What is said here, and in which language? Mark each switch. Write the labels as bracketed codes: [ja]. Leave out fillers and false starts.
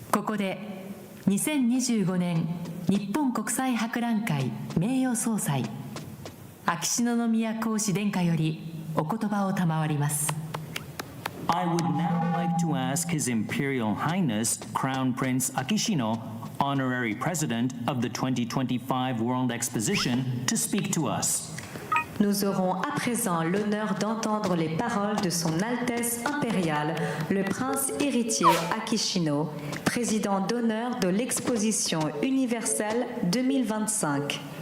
[ja] ここで2025年日本国際博覧会名誉総裁秋篠宮皇嗣殿下よりお言葉を賜ります。 [en] I would now like to ask His Imperial Highness Crown Prince Akishino, Honorary President of the 2025 World Exposition, to speak to us. [fr] Nous aurons à présent l'honneur d'entendre les paroles de Son Altesse impériale, le prince héritier Akishino, président d'honneur de l'Exposition universelle 2025.